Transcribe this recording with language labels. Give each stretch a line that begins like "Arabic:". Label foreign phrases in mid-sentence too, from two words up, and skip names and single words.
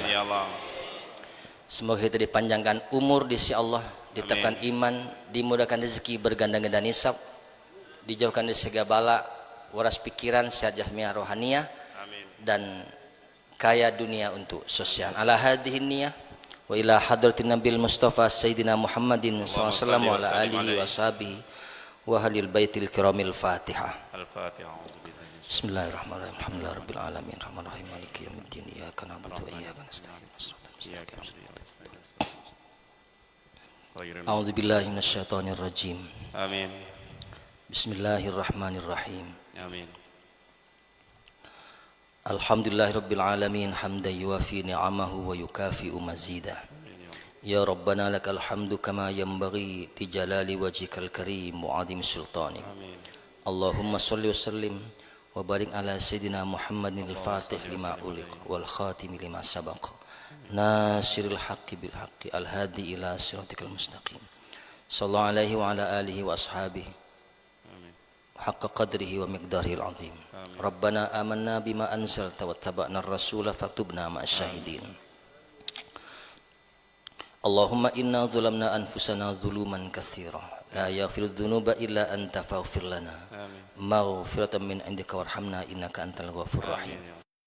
Arabic: آمين يا الله.
Indonesian: Semoga kita dipanjangkan umur di sisi Allah, ditetapkan iman, dimudahkan rezeki berganda-ganda nisab, dijauhkan dari segala bala, waras pikiran, sehat jasmani rohaniyah, dan kaya dunia untuk sosial.
Arabic: على هذه النية وإلى حضرة النبي المصطفى سيدنا محمد صلى الله عليه وسلم وعلى آله وصحبه وأهل البيت الكرام الفاتحة. الفاتحة. بسم الله الرحمن الرحيم الحمد لله رب العالمين. الرحمن الرحيم مالك يوم الدين. إياك نعبد وإياك نستعين أعوذ بالله من الشيطان الرجيم. آمين. بسم الله الرحمن الرحيم. آمين. الحمد لله رب العالمين حمدا يوافي نعمه ويكافئ مزيده. يا ربنا لك الحمد كما ينبغي لجلال وجهك الكريم وعظيم سلطانك. اللهم صل وسلم وبارك على سيدنا محمد الفاتح لما أغلق والخاتم لما سبق. ناصر الحق بالحق الهادي إلى صراطك المستقيم. صلى الله عليه وعلى آله وأصحابه حق قدره ومقداره العظيم. ربنا آمنا بما أنزلت واتبعنا الرسول فاكتبنا مع الشاهدين. اللهم إنا ظلمنا أنفسنا ظلما كثيرا ولا يغفر الذنوب إلا أنت فاغفر لنا مغفرة من عندك وارحمنا إنك أنت الغفور الرحيم.